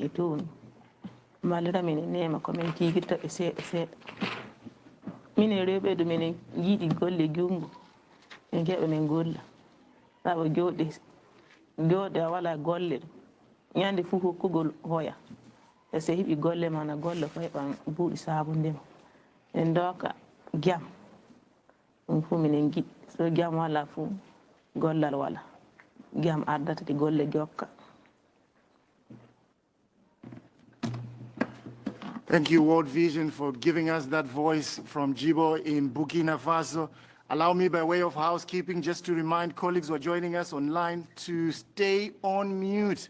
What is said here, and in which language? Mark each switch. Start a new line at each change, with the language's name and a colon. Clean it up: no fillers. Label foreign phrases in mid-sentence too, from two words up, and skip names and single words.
Fula: e toon mballira min e nema komin tigirta ɓe seeɗa seeɗa min e rewɓe ɗo minen yiiɗi golle jungo min keɓa min golla sabu jooɗe a wala golle ɗo ñande fof hokkugol hoya e so heeɓi golle ma na golle ko heɓan buuɗi sabundema en doka jam ɗum fof minen giɗi so jam wala fof gollal wala jam ardata ɗi golle jokka.
English: Thank you, World Vision, for giving us that voice from Djibo in Burkina Faso. Allow me, by way of housekeeping, just to remind colleagues who are joining us online to stay on mute.